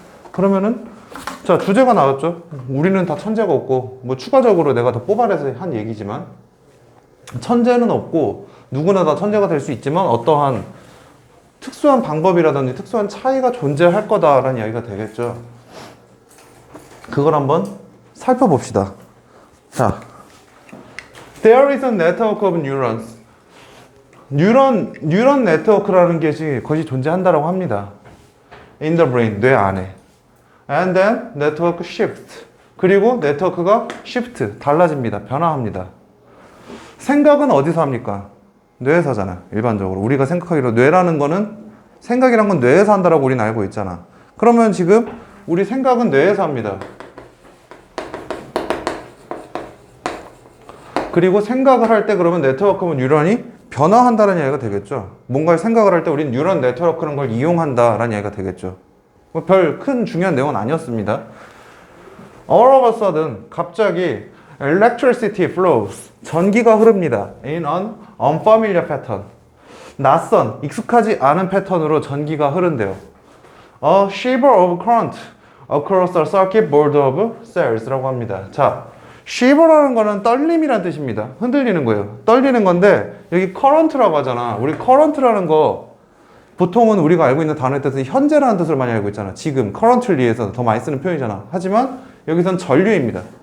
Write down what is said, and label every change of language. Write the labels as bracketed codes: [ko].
[ko] 그러면은 자, 주제가 나왔죠. 우리는 다 천재가 없고, 뭐 추가적으로 내가 더 뽑아내서 한 얘기지만, 천재는 없고 누구나 다 천재가 될 수 있지만 어떠한 특수한 방법이라든지 특수한 차이가 존재할 거다라는 이야기가 되겠죠. 그걸 한번 살펴봅시다. [en] 자, There is a network of neurons. [ko] 뉴런 네트워크라는 것이 존재한다라고 합니다. [en] In the brain, [ko] 뇌 안에. [en] And then network shift. [ko] 그리고 네트워크가 shift, 달라집니다. 변화합니다. 생각은 어디서 합니까? 뇌에서 하잖아. 일반적으로. 우리가 생각하기로 뇌라는 거는, 생각이란 건 뇌에서 한다라고 우리는 알고 있잖아. 그러면 지금 우리 생각은 뇌에서 합니다. 그리고 생각을 할 때 그러면 네트워크면 뉴런이 변화한다는 이야기가 되겠죠. 뭔가를 생각을 할 때 우리는 뉴런 네트워크라는 걸 이용한다라는 이야기가 되겠죠. 별 큰 중요한 내용은 아니었습니다. [en] All of a sudden, [ko] 갑자기 [en] electricity flows, [ko] 전기가 흐릅니다. [en] In an unfamiliar pattern. [ko] 낯선, 익숙하지 않은 패턴으로 전기가 흐른대요. [en] A shiver of current across the circuit board of cells [ko] 라고 합니다. 자, shiver라는 거는 떨림이란 뜻입니다. 흔들리는 거예요. 떨리는 건데, 여기 current라고 하잖아. 우리 current라는 거 보통은 우리가 알고 있는 단어의 뜻은 현재라는 뜻을 많이 알고 있잖아. 지금, currently에서 더 많이 쓰는 표현이잖아. 하지만 여기선 전류입니다.